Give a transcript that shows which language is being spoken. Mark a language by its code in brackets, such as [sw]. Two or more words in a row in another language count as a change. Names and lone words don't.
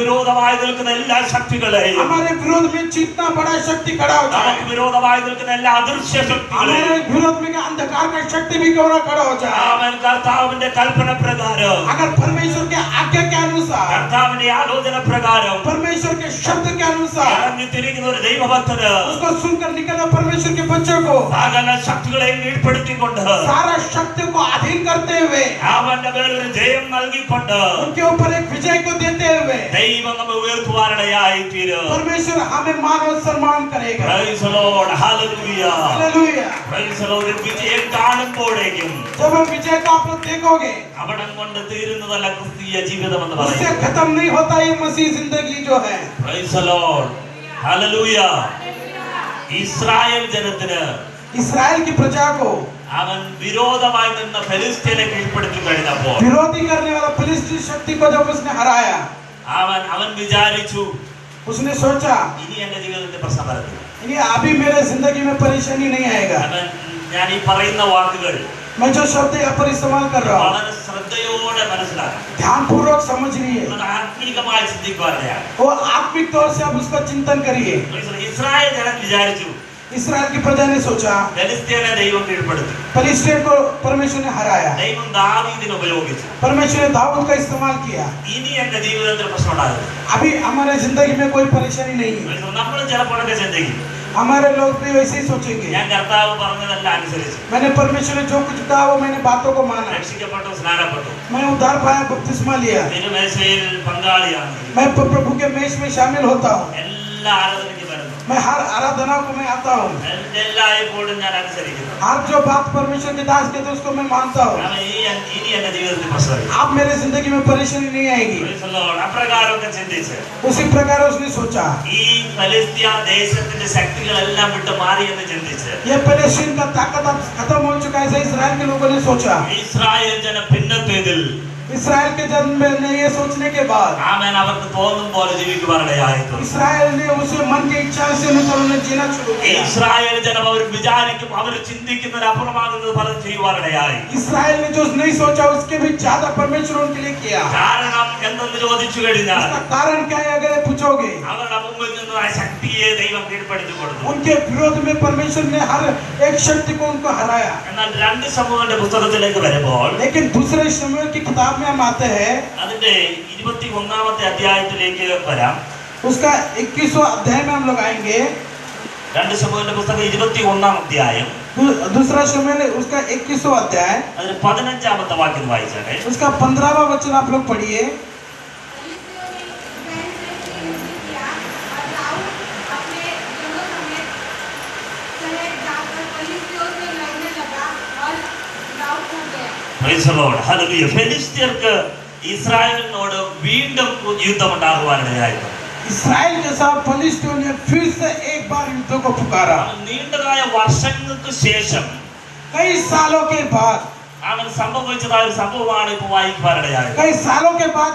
[hi] हमारे विरोध में जितना बड़ा शक्ति खड़ा हो जाए, हमारे विरोध में अंधकार का शक्ति भी क्यों ना खड़ा हो जाए, अगर परमेश्वर के आज्ञा के अनुसार, परमेश्वर के शब्द के अनुसार [ml] ഒരു ദൈവഭക്തന് [hi] उसको सुनकर निकला परमेश्वर के बच्चों को [ml] സകല ശക്തികളെയും കീഴ്പ്പെടുത്തിക്കൊണ്ട് [hi] सारा शक्ति को अधीन करते हुए [ml] അവന്റെ മേൽ ഒരു ജയം നൽകിക്കൊണ്ട് [hi] उनके ऊपर एक विजय को देते हुए [ml] ദൈവം നമ്മെ ഉയർത്തുവാനിടയായി തീരും. [hi] परमेश्वर हमें मान और सम्मान करेगा. [en] Praise the Lord. Hallelujah. [hi] हालेलुया. [en] Praise the Lord. [ml] വിജയം കാണുമ്പോഴേക്കും [hi] जब हम विजय को आप लोग देखोगे [ml] അവിടം കൊണ്ട് തീരുന്നതല്ല ക്രിസ്തീയ ജീവിതം എന്ന് [hi] उससे [ml] പറയുന്നത്. [hi] खत्म नहीं होता ये मसीह जिंदगी जो है. [en] Praise the Lord. [ml] Hallelujah. ഇസ്രായേൽ ജനത്തിന് [hi] इस्राएल की प्रजा को [ml] അവൻ വിരോധമായി നിന്ന ഫെലിസ്ത്യനെ കീഴ്പ്പെടുത്തി കഴിഞ്ഞപ്പോൾ [hi] विरोधी करने वाला फिलिस्तीन शक्ति को जब उसने हराया [ml] അവൻ വിചാരിച്ചു [hi] उसने सोचा [ml] ഇനി എന്റെ ജീവിതത്തിൽ പ്രശ്നം വരത്തില്ല. [hi] ये अभी मेरे जिंदगी में परेशानी नहीं आएगा. [ml] ഞാൻ ഈ പറയുന്ന വാക്കുകൾ [hi] मैं जो शब्द यहाँ पर इस्तेमाल कर रहा हूँ [ml] വളരെ ശ്രദ്ധയോടെ മനസ്സിലാക്കണം. [hi] ध्यानपूर्वक समझिए. [ml] ആത്മീകമായി ചിന്തിക്കുവാനിടയാണ്. [hi] वो आत्मिक तौर से आप उसका चिंतन करिए. [ml] ഇസ്രായേൽ ജനം വിചാരിച്ചു [hi] इस्राएल की प्रजा ने सोचा [ml] ഫെലിസ്ത്യനെ ദൈവം കീഴ്പ്പെടുത്തി. [hi] फिलिस्तीन को परमेश्वर ने हराया. [ml] ദൈവം ദാവീദിനെ ഉപയോഗിച്ചു. [hi] परमेश्वर ने दाऊद का इस्तेमाल किया. [ml] ഇനി എന്റെ ജീവിതത്തിൽ പ്രശ്നം ഉണ്ടാകും. [hi] अभी हमारे जिंदगी में कोई परेशानी नहीं है. [ml] നമ്മൾ ചിലപ്പോഴൊക്കെ ചിന്തിക്കും [hi] हमारे लोग भी वैसे ही सोचेंगे [ml] ഞാൻ കർത്താവ് പറഞ്ഞതെല്ലാം അനുസരിച്ചു, [hi] मैंने परमेश्वर ने जो कुछ कहा वो मैंने बातों को माना. [ml] രക്ഷിക്കപ്പെട്ടു, സ്നാനപ്പെട്ടു, [hi] मैं उद्धार पाया, बपतिस्मा लिया, [ml] തിരുമേശയിൽ പങ്കാളിയാണ്, [hi] मैं प्रभु के मेष में शामिल होता हूँ, [ml] എല്ലാ ആരാധനയ്ക്ക് വരുന്നു, [hi] मैं हर आराधना को मैं आता हूँ, [ml] എല്ലായ്പ്പോഴും ഞാൻ അനുസരിക്കുന്നു. [hi] हर जो बात परमेश्वर के दास कहते हैं उसको मैं मानता हूँ. [ml] ഇനി എന്റെ ജീവിതത്തിൽ പ്രശ്നം [hi] आप मेरे जिंदगी में परेशानी नहीं आएगी. [ml] അപ്രകാരമൊക്കെ ചിന്തിച്ച് [hi] उसी प्रकार उसने सोचा [ml] ഈ ഫലസ്തീൻ ദേശത്തിന്റെ ശക്തികളെല്ലാം വിട്ട് മാറി എന്ന് ചിന്തിച്ച് [hi] ये फिलिस्तीन का ताकत अब खत्म हो चुका है. ऐसा इस्राएल के लोगों ने सोचा. [ml] ഇസ്രായേൽ ജനം ഭിന്നത്വത്തിൽ [hi] इस्राएल के जन्म में ये सोचने के बाद [ml] ആമേൻ അവർക്ക് തോന്നും പോലെ ജീവിക്കുവാനിടയായി. [hi] इस्राएल ने उसे मन की इच्छा से अनुसार उन्हें जीना शुरू किया. [ml] ഇസ്രായേൽ ജനം അവർ വിചാരിക്കും, അവർ ചിന്തിക്കുന്നതിന് അപ്പുറമാകുന്നത് പലതും ചെയ്യുവാനിടയായി. [hi] इस्राएल ने जो नहीं सोचा उसके भी ज्यादा परमेश्वर उनके लिए किया. [ml] കാരണം എന്തെന്ന് ചോദിച്ചു കഴിഞ്ഞാൽ [hi] इसका कारण क्या है अगर पूछोगे [ml] അവരുടെ മുമ്പിൽ നിന്ന് ആ ശക്തിയെ ദൈവം കീഴ്പ്പെടുത്തി കൊടുത്തു. [hi] उनके विरोध में परमेश्वर ने हर एक शक्ति को उनको हराया. [ml] എന്നാൽ രണ്ട് സമൂഹത്തിന്റെ പുസ്തകത്തിലേക്ക് വരുമ്പോൾ [hi] लेकिन दूसरे शमूएल की किताब में हम आते हैं, [ml] അതിന്റെ 21-ാമത്തെ അധ്യായത്തിലേക്ക് വരാം. [hi] उसका 21वां अध्याय में हम लोग आएंगे. [ml] രണ്ട് സമൂഹത്തിന്റെ പുസ്തകം 21-ാം അധ്യായം [hi] दूसरा शमूएल उसका 21वां अध्याय [ml] അതിന് 15-ാമത്തെ വാക്യം വായിച്ചാട്ടെ. [hi] उसका 15वां वचन आप लोग पढ़िए. [en] Praise the Lord. Hallelujah. [ml] ഫെലിസ്ത്യർക്ക് ഇസ്രായേലിനോട് വീണ്ടും യുദ്ധമുണ്ടാകുവാനിടയായി. [hi] इस्राएल के साथ फिलिस्तीनियों ने फिर से एक बार युद्ध को पुकारा. [ml] നീണ്ടതായ വർഷങ്ങൾക്ക് ശേഷം [hi] कई सालों के बाद [ml] അവൻ സംഭവിച്ചതായ ഒരു സംഭവമാണ് ഇപ്പോൾ വായിക്കുവാനിടയായത്. [hi] कई सालों के बाद